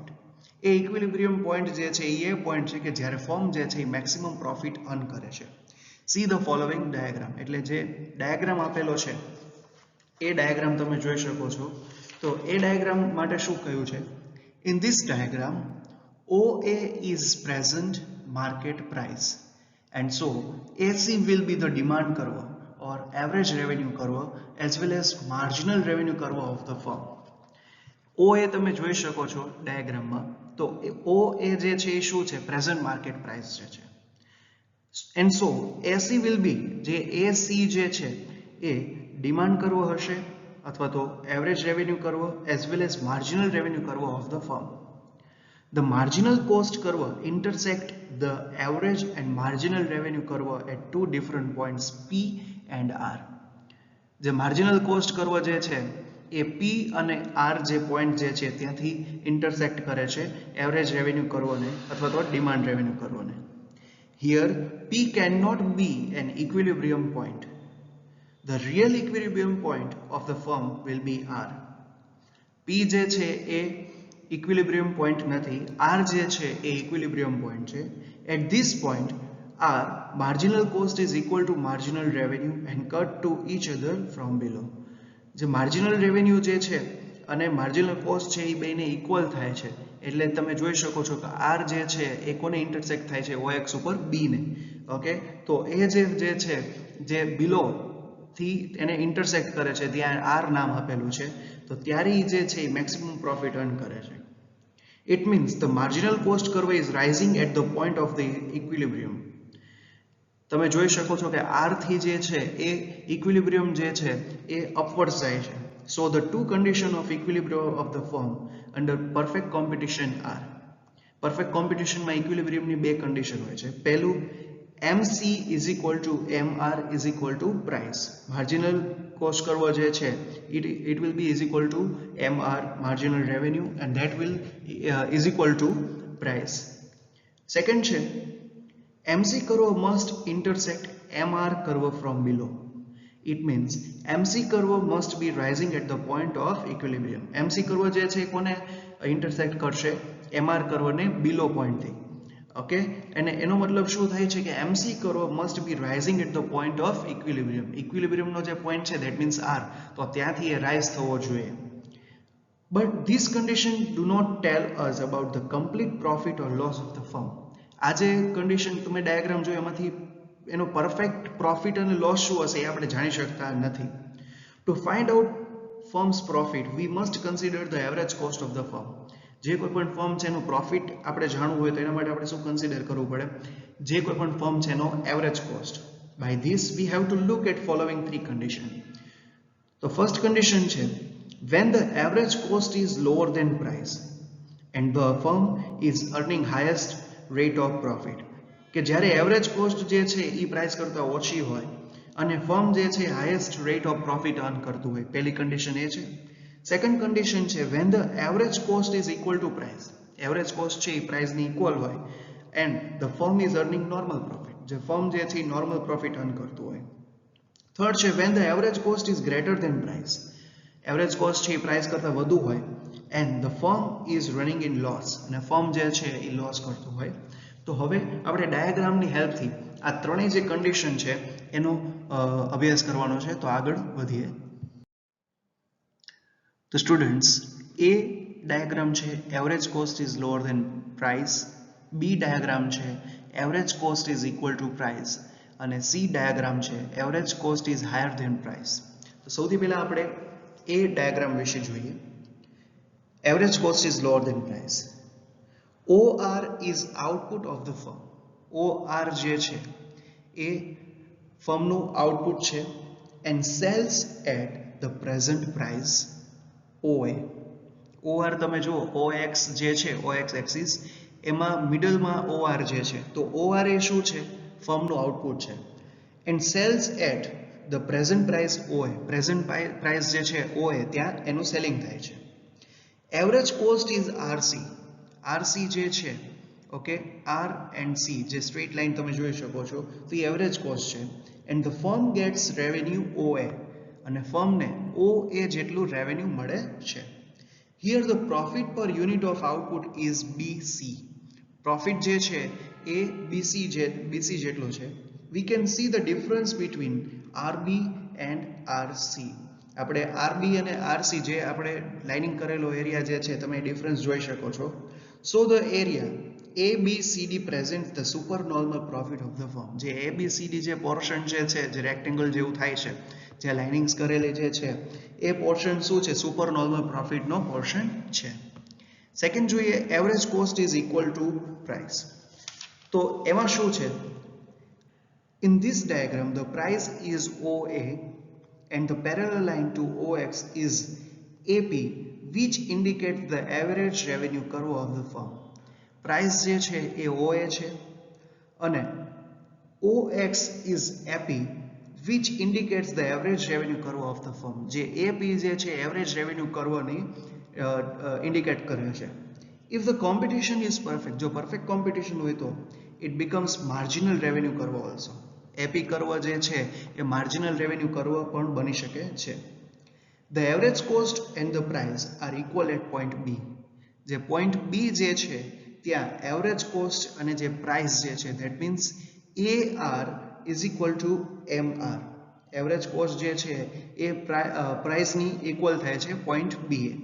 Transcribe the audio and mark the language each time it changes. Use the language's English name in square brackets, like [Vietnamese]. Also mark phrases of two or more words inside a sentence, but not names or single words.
[Gujarati] એ [English] equilibrium point [Gujarati] જે છે એ પોઈન્ટ છે કે જ્યારે ફર્મ જે છે એ [English] maximum profit earn [Gujarati] કરે છે. [English] see the following diagram. [Gujarati] એટલે જે ડાયાગ્રામ આપેલો છે એ ડાયાગ્રામ તમે જોઈ શકો છો. તો એ ડાયાગ્રામ માટે શું કહ્યું છે? [English] In this diagram OA is present market price and so AC will be the demand curve or average revenue curve as well as marginal revenue curve of the firm. [Gujarati] OA તમે જોઈ શકો છો ડાયાગ્રામમાં. તો OA જે છે એ શું છે? [English] present market price [Gujarati] જે છે. [English] and so AC will be [Gujarati] જે AC જે છે એ [English] demand curve [Gujarati] હશે અથવા તો [English] average revenue curve as well as marginal revenue curve of the firm. The marginal cost curve intersect the average and marginal revenue curve at two different points P and R. [Gujarati] જે [English] marginal cost curve [Gujarati] જે છે એ P અને R જે point જે છે ત્યાંથી intersect કરે છે [English] average revenue curve [Gujarati] ને અથવા તો [English] demand revenue curve [Gujarati] ને. [English] Here P cannot be an equilibrium point. The real equilibrium point of the firm will be R. [Gujarati] P જે છે એ [English] equilibrium point [Gujarati] નથી, R જે છે એ [English] equilibrium point [Gujarati] છે. [English] At this point, R marginal cost is equal to marginal revenue and cut to each other from below. [Gujarati] જે [English] marginal revenue [Gujarati] જે છે અને [English] marginal cost [Gujarati] છે એ બેને equal થાય છે, એટલે તમે જોઈ શકો છો કે R જે છે એ કોને intersect થાય છે OX ઉપર B ને. ઓકે, તો એ જે છે જે below થી એને intersect કરે છે ત્યાં R નામ આપેલું છે, તો ત્યારે જે છે એ [English] maximum profit earn [Gujarati] કરે છે. [English] It means the marginal cost curve is rising at the point of the equilibrium. [Gujarati] તમે જોઈ શકો છો કે R થી જે છે એ equilibrium જે છે એ upwards જાય છે. [English] So the two conditions of equilibrium of the firm under perfect competition are. Perfect competition [Gujarati] માં equilibrium ની બે condition હોય છે. પહેલું, [English] MC is equal to MR is equal to price. Marginal cost curve [Gujarati] જે છે [English] it will be is equal to MR, marginal revenue, and that will is equal to price. Second છે, MC curve must intersect MR curve from below. It means MC curve must be rising at the point of equilibrium. MC curve [Gujarati] જે છે કોને intersect કરશે? [English] MR curve ને below point થી. [Gujarati] ઓકે, અને એનો મતલબ શું થાય છે કે [English] MC curve must be rising at the point of equilibrium. [Gujarati] Equilibrium નો જે point છે [English] that means [Gujarati] R, તો ત્યાંથી એ rise થવો જોઈએ. [English] But this condition do not tell us about the complete profit or loss of the firm. [Gujarati] આ જે condition તમે ડાયાગ્રામ જોયો એમાંથી એનો [English] perfect profit [Gujarati] અને લોસ શું હશે એ આપણે જાણી શકતા નથી. [English] To find out firm's profit, we must consider the average cost of the firm. [Gujarati] જે કોઈ પણ ફર્મ છે એનો પ્રોફિટ આપણે જાણવું હોય તો એના માટે આપણે શું કન્સિડર કરવું પડે? જે કોઈ પણ ફર્મ છે એનો [English] average cost. By this we have to look at following three conditions. The first condition છે, when the average cost is lower than price and the firm is earning highest rate of profit. [Gujarati] કે જ્યારે [English] average cost [Gujarati] જે છે એ પ્રાઇસ કરતાં ઓછી હોય અને ફર્મ જે છે [English] highest rate of profit earn [Gujarati] કરતું હોય. પહેલી કન્ડિશન એ છે. [English] second condition [Gujarati] છે, [English] when the average cost is equal to price. average cost [Gujarati] છે એ [English] priceની equal હોય and the firm is earning normal profit. [Gujarati] જે ફર્મ જે છે એ [English] normal profit earn [Gujarati] કરતું હોય. થર્ડ છે, [English] when the average cost is greater than price. average cost [Gujarati] છે એ [English] price [Gujarati] કરતાં વધુ હોય [English] and the firm is running in loss. [Gujarati] અને ફર્મ જે છે એ લોસ કરતું હોય. તો હવે આપણે ડાયાગ્રામની હેલ્પથી આ ત્રણેય જે કન્ડિશન છે એનો અભ્યાસ કરવાનો છે, તો આગળ વધીએ. તો સ્ટુડન્ટ્સ, એ ડાયાગ્રામ છે [English] average cost is lower than price, [Gujarati] બી ડાયાગ્રામ છે [English] average cost is equal to price, [Gujarati] અને સી ડાયાગ્રામ છે [English] average cost is higher than price. [Gujarati] તો સૌથી પહેલા આપણે એ ડાયાગ્રામ વિશે જોઈએ. [English] Average cost is lower than price. OR is output of the firm. OR [Gujarati] જે છે એ [English] firmનું output છે and sells at the present price OA. [Gujarati] OR તમે જુઓ OX જે છે [English] OX axis [Gujarati] એમાં મિડલમાં OR જે છે, તો OR એ શું છે? [English] firmનું output છે and sells at the present price OA. present price [Gujarati] જે છે OA ત્યાં એનું સેલિંગ થાય છે. [English] average cost is RC. RC [Gujarati] જે છે, [English] ઓકે, R and C જે straight line [Gujarati] તમે જોઈ શકો છો, તો એ [English] average cost છે and the firm gets revenue OA. [Gujarati] અને ફર્મને OA જેટલું રેવન્યુ મળે છે. [English] Here the profit per unit of output is BC. [Gujarati] પ્રોફિટ જે છે એ BC જેટલો છે. [English] We can see the difference between RB and RC. [Gujarati] આપણે RB અને RC જે આપણે લાઇનિંગ કરેલો એરિયા જે છે તમે ડિફરન્સ જોઈ શકો છો. [English] So the area ABCD presents the supernormal profit of the firm. [Gujarati] જે ABCD જે પોર્શન જે છે જે રેક્ટેંગલ જેવું થાય છે, જે લાઇનિંગ્સ કરેલી જે છે એ પોર્શન શું છે? [English] super normal profitનો portion [Gujarati] છે. [English] સેકન્ડ જોઈએ, average cost is equal to price. [Gujarati] તો એમાં શું છે? [English] In this diagram the price is OA and the parallel line to OX is AP, which indicates the average revenue curve of the firm. Price [Gujarati] જે છે એ OA છે અને [English] OX is AP, which indicates the average revenue curve of the firm. [Gujarati] જે AP જે છે [English] average revenue curve [Gujarati] ની indicate કરે છે. [English] If the competition is perfect, [Gujarati] જો perfect competition હોય તો [English] it becomes marginal revenue curve also. AP curve [Gujarati] જે છે એ [English] marginal revenue curve [Gujarati] પણ બની શકે છે. [English] The average cost and the price are equal at point B. [Gujarati] જે point B જે છે ત્યાં [English] average cost [Gujarati] અને જે price જે છે [English] that means AR is equal to MR. Average cost [Gujarati] જે છે એ price ની equal થાય છે point B એ.